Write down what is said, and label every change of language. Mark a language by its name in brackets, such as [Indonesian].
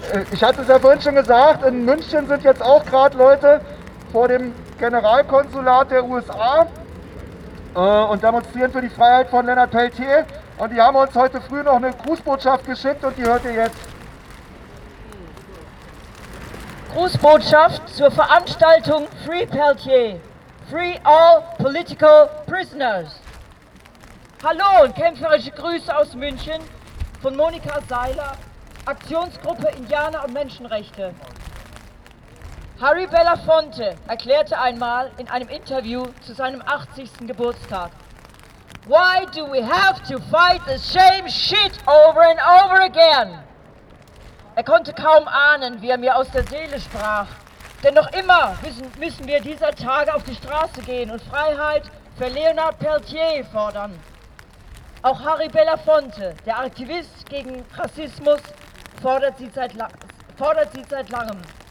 [German] Ich hatte es ja vorhin schon gesagt, in München sind jetzt auch gerade Leute vor dem Generalkonsulat der USA und demonstrieren für die Freiheit von Leonard Peltier. Und die haben uns heute früh noch eine Grußbotschaft geschickt und die hört ihr jetzt. Grußbotschaft zur Veranstaltung Free Peltier. [English] Free all political prisoners. [German] Hallo und kämpferische Grüße aus München von Monika Seiler. Aktionsgruppe Indianer und Menschenrechte. Harry Belafonte erklärte einmal in einem Interview zu seinem 80. Geburtstag: [English] Why do we have to fight the same shit over and over again? [German] Er konnte kaum ahnen, wie er mir aus der Seele sprach. Denn noch immer müssen wir dieser Tage auf die Straße gehen und Freiheit für Leonard Peltier fordern. Auch Harry Belafonte, der Aktivist gegen Rassismus, fordert sie seit langem.